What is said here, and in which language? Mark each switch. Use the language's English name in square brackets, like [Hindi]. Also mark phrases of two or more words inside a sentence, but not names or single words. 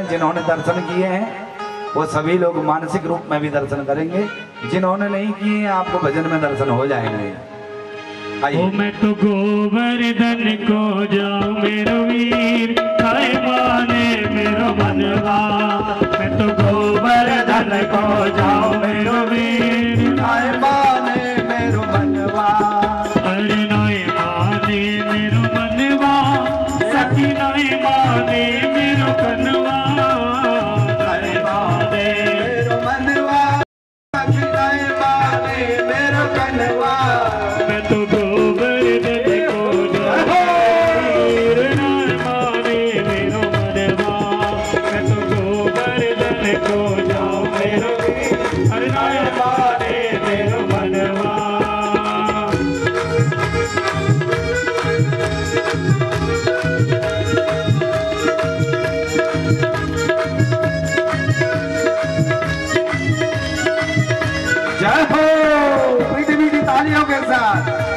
[Hindi] जिन्होंने दर्शन किए हैं वो सभी लोग मानसिक रूप में भी दर्शन करेंगे, जिन्होंने नहीं किए हैं आपको भजन में दर्शन हो जाएंगे। [Braj] ओ मैं तो गोवर्धन को जाऊं मेरो वीर, हाय माने मेरो मनवा। मैं तो गोवर्धन को जाऊं मेरो वीर, हाय माने मेरो मनवा। अरे नाय माने मेरो मनवा, सखी नाय माने मेरो कनवा। नाय माने मेरो मनवा, सखी नाय माने मेरो कनवा। मैं तो गोवर्धन को जाऊं वीर, नाय माने मेरो मनवा। मैं तो गोवर्धन को जाऊं मेरो वीर, अरे नाय माने मेरो मनवा। [Hindi] जय हो, मीठी मीठी तालियों के साथ।